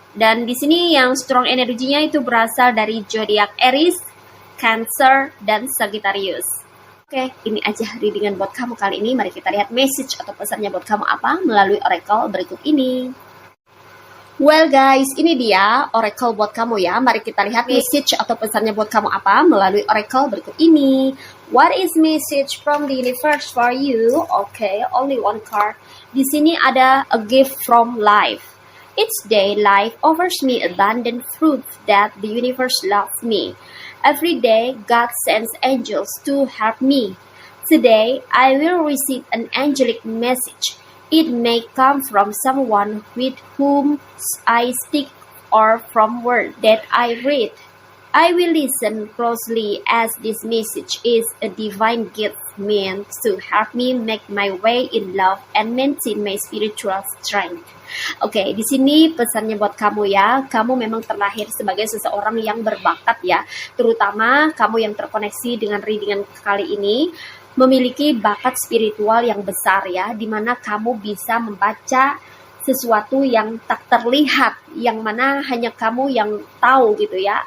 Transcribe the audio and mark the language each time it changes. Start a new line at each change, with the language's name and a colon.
Indonesian: Dan di sini yang strong energinya itu berasal dari zodiak Aries, Cancer, dan Sagittarius. Oke, ini aja readingan buat kamu kali ini. Mari kita lihat message atau pesannya buat kamu apa melalui oracle berikut ini.
English: Well guys,
Indonesian: ini dia oracle buat kamu ya. Mari kita lihat message atau pesannya buat kamu apa melalui oracle berikut ini.
English: What is message from the universe for you? Okay, only one card.
Indonesian: Di sini ada
English: a gift from life. Each day, life offers me abundant fruit that the universe loves me. Every day, God sends angels to help me. Today, I will receive an angelic message. It may come from someone with whom I speak or from words that I read. I will listen closely as this message is a divine gift meant to help me make my way in love and maintain my spiritual strength.
Indonesian: Oke, di sini pesannya buat kamu ya. Kamu memang terlahir sebagai seseorang yang berbakat ya. Terutama kamu yang terkoneksi dengan readingan kali ini memiliki bakat spiritual yang besar ya, dimana kamu bisa membaca sesuatu yang tak terlihat, yang mana hanya kamu yang tahu gitu ya.